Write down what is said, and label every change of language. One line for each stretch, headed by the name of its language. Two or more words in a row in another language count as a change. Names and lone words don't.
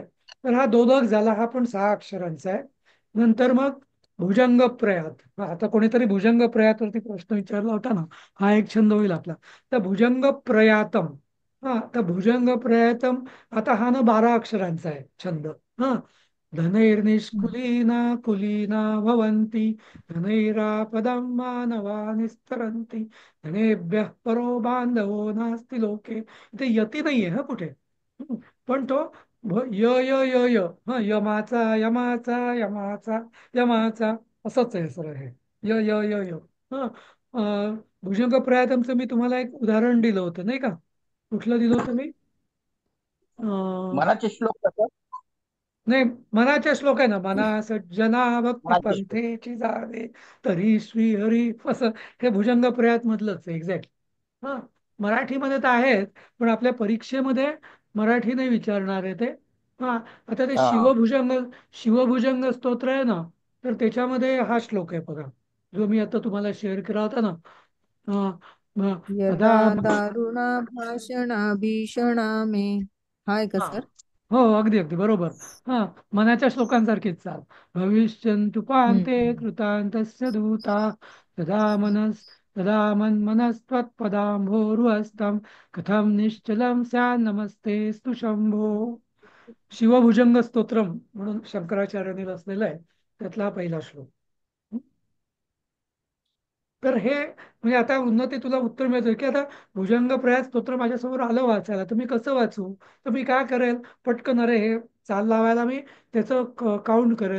Marathi: तर हा दोदक झाला, हा पण 6 अक्षरांचा आहे. नंतर मग भुजंग प्रयात. आता कोणीतरी भुजंग प्रयातवरती प्रश्न विचारला होता ना, हा एक छंद होईल आपला. तर भुजंग प्रयातम. हा, तर भुजंग प्रयातम, आता हा ना 12 अक्षरांचा आहे छंद. हा,
Sanskrit: धनैर्निष्कुलीना कुलीना भवन्ति, धनैरापदं मानवा निस्तरन्ति, धनेभ्यः परो बांधवो नास्ति लोके.
Marathi: इथे यती नाहीये हा कुठे. पण तो य य य य, हा, यमाचा यमाचा यमाचा यमाचा असंच आहे सर हे. य य य य. हा, भुजंग प्रयातमचं मी तुम्हाला एक उदाहरण दिलं होतं, नाही का? कुठलं दिलं होतं मी? मनाचे श्लोक कसं? नाही, मनाचे श्लोक आहे ना. मना सज्जना भक्ती मनाचे श्लोक. पंथेची जावे, तरी श्री हरी असं. हे भुजंग प्रयात मधलंच एक्झॅक्ट. हा, मराठीमध्ये तर आहेत, पण आपल्या परीक्षेमध्ये मराठी नाही विचारणार आहे ते. हा, आता ते हा. शिवभुजंग स्तोत्र आहे ना, तर त्याच्यामध्ये हा श्लोक आहे बघा, जो मी आता तुम्हाला शेअर केला होता ना. अं, अं,
Sanskrit: यदा सदा दारुणा भाषणा भीषणा मे.
Marathi: हाय का हा, सर? हो, अगदी अगदी बरोबर. हा, मनाच्या श्लोकांसारखीच चाल.
Sanskrit: भविष्यन्तु पान्ते हम्म. कृतान्तस्य दूता, तदा मन्मनस्त्वत्पदाम्भोरुहस्तं, कथं निश्चलं स्यान्नमस्तेस्तु शंभो.
Marathi: शिवभुजंग स्तोत्रम म्हणून शंकराचार्यांनी रचलेला आहे, त्यातला हा पहिला श्लोक. तर हे, म्हणजे आता उन्नती तुला उत्तर मिळतं की आता भुजंग प्रयास स्तोत्र माझ्यासमोर आलं वाचायला, तर मी कसं वाचू? तर मी काय करेल, पटकन, अरे हे चाल लावायला मी त्याचं काउंट करेल.